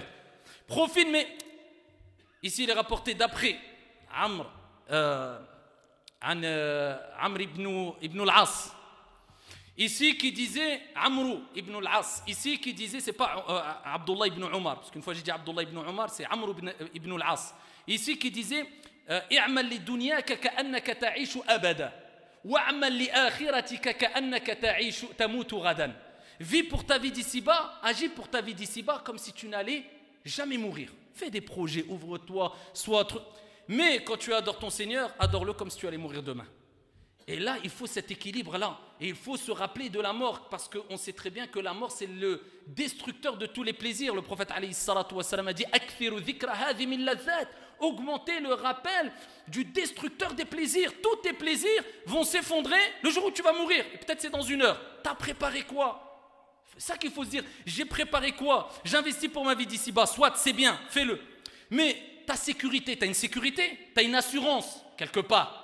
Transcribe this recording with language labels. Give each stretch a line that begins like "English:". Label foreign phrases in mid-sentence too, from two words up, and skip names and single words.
French: Profite, mais ici, il est rapporté d'après Amr ibn al-As. Ici, qui disait Amr ibn al-As. Ici, qui disait, c'est pas Abdullah ibn Omar, parce qu'une fois j'ai dit Abdullah ibn Omar, c'est Amr ibn al-As. Ici, qui disait
Arabic: اعمل لدنياك كأنك تعيش أبدا واعمل لآخرتك كأنك تعيش تموت غدا.
French: Vis pour ta vie d'ici-bas, agis pour ta vie d'ici-bas comme si tu n'allais jamais mourir. Fais des projets, ouvre-toi, mais quand tu adores ton Seigneur, adore-le comme si tu allais mourir demain. Et là, il faut cet équilibre-là. Et il faut se rappeler de la mort, parce qu'on sait très bien que la mort, c'est le destructeur de tous les plaisirs. Le prophète
Arabic: عليه الصلاة والسلام
French: a dit
Arabic: أكثروا ذكر هاذي من لذات.
French: Augmenter le rappel du destructeur des plaisirs. Tous tes plaisirs vont s'effondrer le jour où tu vas mourir. Et peut-être c'est dans 1 heure. T'as préparé quoi? C'est ça qu'il faut se dire. J'ai préparé quoi? J'investis pour ma vie d'ici-bas. Soit, c'est bien, fais-le. Mais ta sécurité, t'as une sécurité, t'as une assurance, quelque part.